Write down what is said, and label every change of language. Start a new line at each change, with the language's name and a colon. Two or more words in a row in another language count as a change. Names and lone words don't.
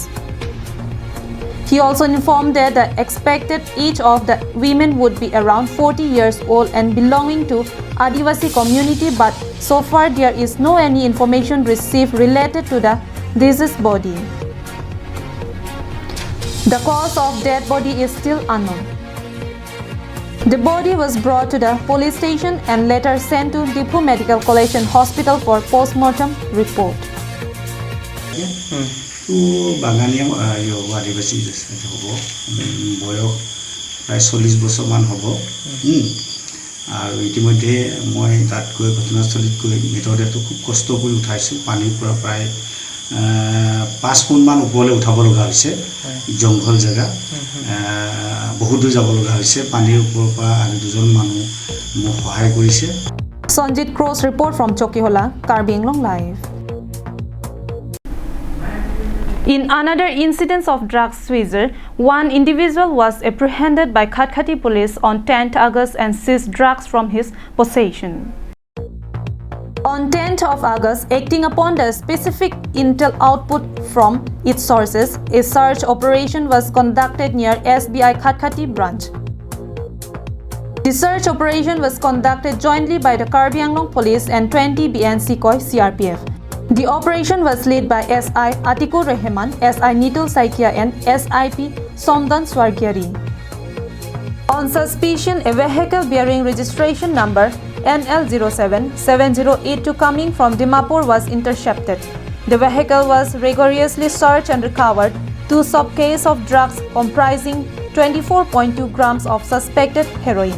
English: He also informed that the expected age of the women would be around 40 years old and belonging to Adivasi community, but so far there is no any information received related to the deceased body. The cause of dead body is still unknown. The body was brought to the police station and later sent to Dipu Medical College and Hospital for postmortem report.
Assamese: বাগানীয়া আদিবাসী হ'ব বয়স প্ৰায় 40 বছৰমান হ'ব আৰু ইতিমধ্যে মই তাত গৈ ঘটনাস্থলীত গৈ মৃতদেহটো খুব কষ্ট কৰি উঠাইছোঁ পানীৰ পৰা প্ৰায় 5 ফুটমান ওপৰলৈ উঠাব লগা হৈছে জংঘল জেগা বহুত দূৰ যাব লগা হৈছে পানীৰ ওপৰৰ পৰা আৰু দুজন মানুহ মোক সহায় কৰিছে
English: Sanjit Cross report from Chokiola, Karbi Anglong Live. In another incident of drug seizure, one individual was apprehended by Khatkhati police on 10th August and seized drugs from his possession. On 10th of August, acting upon the specific intel output from its sources, a search operation was conducted near SBI Khatkhati branch. The search operation was conducted jointly by the Karbi Anglong Police and 20 BN Sikoi CRPF. The operation was led by SI Atikur Rehman, SI Nitul Saikia and SIP Somdan Swargyari. On suspicion, a vehicle bearing registration number NL077082 coming from Dimapur was intercepted. The vehicle was rigorously searched and recovered 2 suitcases of drugs comprising 24.2 grams of suspected heroin.